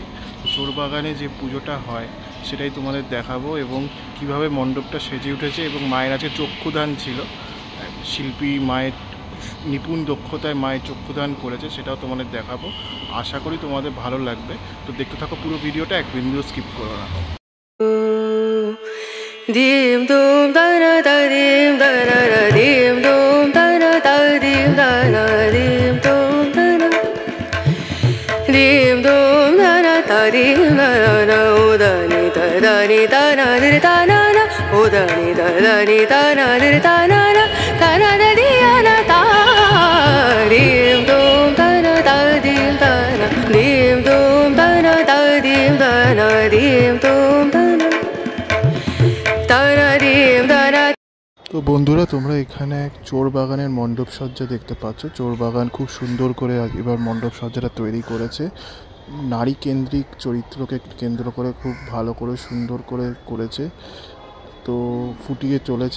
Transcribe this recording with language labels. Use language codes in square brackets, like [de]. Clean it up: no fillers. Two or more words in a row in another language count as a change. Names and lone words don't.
[bn] চোর বাগানে যে পুজোটা হয় সেটাই তোমাদের দেখাবো এবং কিভাবে মণ্ডপটা সেজে উঠেছে এবং মায়ের আজকে চক্ষুদান ছিল। শিল্পী মায়ের নিপুণ দক্ষতায় মায়ের চক্ষুদান করেছে, সেটাও তোমাদের দেখাবো। আশা করি তোমাদের ভালো লাগবে। তো দেখতে থাকো পুরো ভিডিওটা, এক বিন্দু স্কিপ করো না। dim dum dana da dim dana da dim dum dana da dim dana dim dum dana dim dum dana da dim dana udani da dani dana dir dana na udani da dani dana dir dana na dana da diana da dim dum dana da dim dana dim dum dana da dim dana dim dum dana। তো বন্ধুরা তোমরা এখানে চোর বাগানের মণ্ডপ সজ্জা দেখতে পাচ্ছ। চোর বাগান খুব সুন্দর করে এবার মণ্ডপ সজ্জাটা তৈরি করেছে। নারী কেন্দ্রিক চরিত্রকে কেন্দ্র করে খুব ভালো করে সুন্দর করে করেছে, তো ফুটিয়ে চলেছে।